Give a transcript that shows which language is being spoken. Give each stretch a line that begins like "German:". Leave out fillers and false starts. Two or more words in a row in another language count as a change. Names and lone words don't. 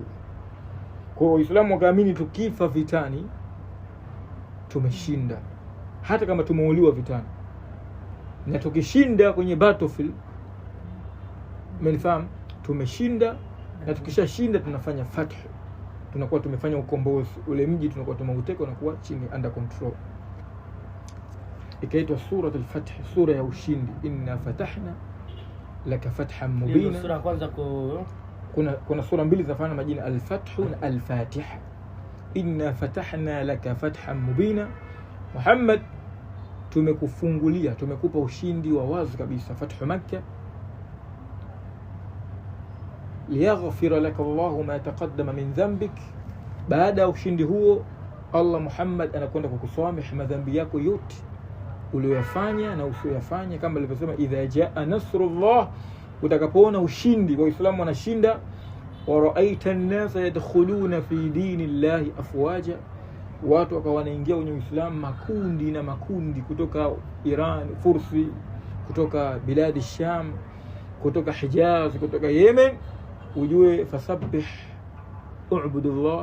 Swahili: Kwa hiyo Waislamu wakaamini tukifa vitani tumeshinda, hata kama tumeuliwa vitani, na tukishinda kwenye battlefield, umenifahamu, tumeshinda. Na tukishashinda tunafanya fathu, tunakuwa tumefanya ukombozi, ule mji tunakuwa tumeuteka, unakuwa chini
English: under control.
Swahili: Ikaitwa Suratul Fath, sura ya ushindi.
Arabic: إنا فتحنا لك فتحا مبينا.
Swahili: Sura kwanza kuna sura mbili zinafanana majina, al-Fath na al-Fatiha.
Arabic: إنا فتحنا لك فتحا مبينا,
Swahili: Muhammad tumekufungulia, tumekupa ushindi wa wazi kabisa, Fathu Makkah.
Arabic: ليغفر لك الله ما تقدم من ذنبك,
Swahili: baada ya ushindi huo Allah Muhammad anakwenda kukusamehe madhambi yako yote uliyofanya na usiyofanya, kama alivyosema
Arabic: إذا جاء نصر الله,
Swahili: utakapoona ushindi wa Uislamu wanashinda,
Arabic: ورأيت الناس يدخلون في دين الله أفواجا,
Swahili: watu wakawa wanaingia kwenye Uislamu makundi na makundi, kutoka Iran, Fursi, kutoka biladi Sham, kutoka Hijaz, kutoka Yemen, ujue
Arabic: فسبح اعبدوا الله.